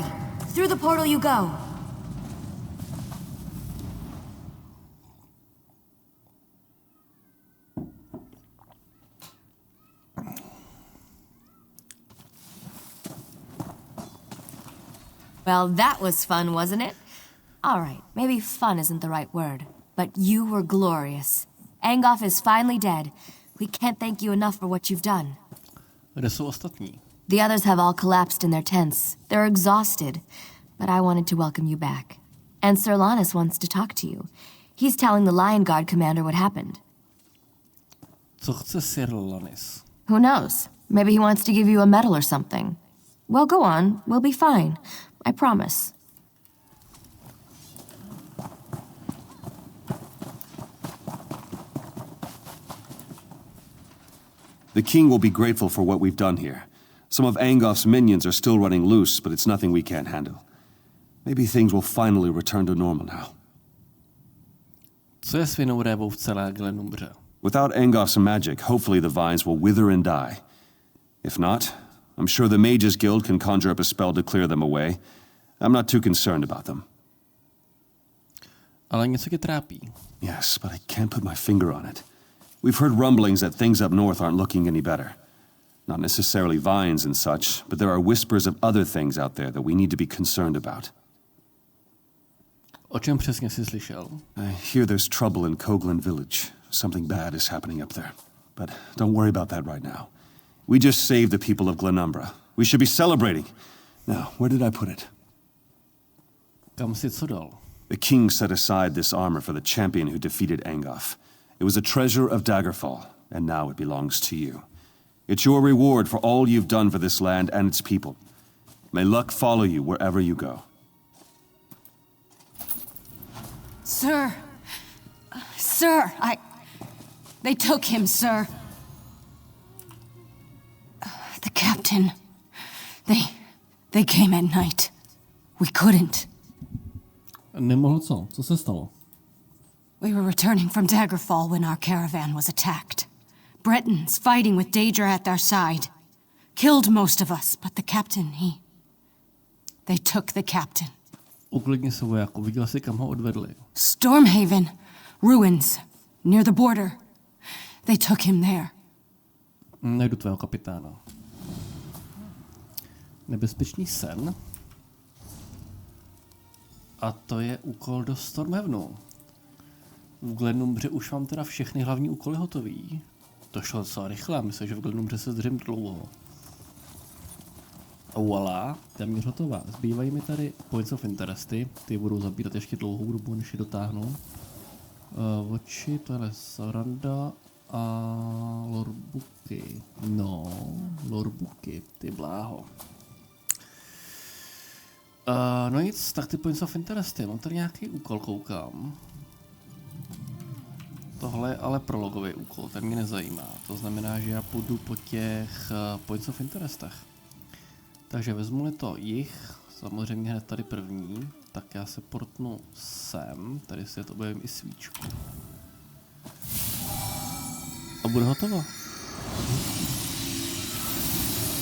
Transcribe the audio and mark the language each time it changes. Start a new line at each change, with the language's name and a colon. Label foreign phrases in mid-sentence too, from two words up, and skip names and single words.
English: Through the portal you go. Well, that was fun, wasn't it? All right, maybe fun isn't the right word, but you were glorious. Engoff is finally dead. We can't thank you enough for what you've done.
Czech: Kde jsou ostatní?
English: The others have all collapsed in their tents. They're exhausted, but I wanted to welcome you back. And Sir Lannis wants to talk to you. He's telling the Lion Guard commander what happened.
Czech: Co chce Sir Lannis?
English: Who knows? Maybe he wants to give you a medal or something. Well, go on. We'll be fine. I promise. The king will be grateful for what we've done here. Some of Angoff's minions are still running loose, but it's nothing we can't handle. Maybe things will finally return to normal now.
Czech: Co je svinou v celé Glenumbře?
English: Without Angoff's magic, hopefully the vines will wither and die. If not, I'm sure the Mages Guild can conjure up a spell to clear them away. I'm not too concerned about them.
Czech: Ale něco tě trápí.
English: Yes, but I can't put my finger on it. We've heard rumblings that things up north aren't looking any better. Not necessarily vines and such, but there are whispers of other things out there that we need to be concerned about.
Czech: O čem přesně jsi slyšel?
English: I hear there's trouble in Koglan village. Something bad is happening up there. But don't worry about that right now. We just saved the people of Glenumbra. We should be celebrating. Now, where did I put it?
Czech: Kam si co dal?
English: The king set aside this armor for the champion who defeated Angoff. It was a treasure of Daggerfall, and now it belongs to you. It's your reward for all you've done for this land and its people. May luck follow you wherever you go. Sir! Sir, They took him, sir. The captain. They came at night. We couldn't.
Czech: Nemohl co? Co se stalo?
English: We were returning from Daggerfall when our caravan was attacked. Bretons fighting with Daedra at their side. Killed most of us, but the captain, They took the captain.
Czech: Uklidni se, vojáku, viděl jsi, kam ho odvedli.
English: Stormhaven. Ruins. Near the border. They took him there.
Czech: Najdu tvého kapitána. Nebezpečný sen. A to je úkol do Stormhavenu. V Glenumbře už mám teda všechny hlavní úkoly hotový. To šlo docela rychle, myslím, že v Glenumbře se zdržím dlouho. A voilà, téměř hotová. Zbývají mi tady
English: points of interesty,
Czech: ty budou zabírat ještě dlouhou dobu, než je dotáhnu. Oči, tohle Saranda a lorbooky. No, lorbooky, ty bláho. No nic, tak ty
English: points of interesty,
Czech: mám tady nějaký úkol, koukám. Tohle je ale prologový úkol, ten mě nezajímá. To znamená, že já půjdu po těch
English: points of interestech.
Czech: Takže vezmu-li to jich, samozřejmě hned tady první, tak já se portnu sem, tady si to objevím i svíčku. A bude hotovo.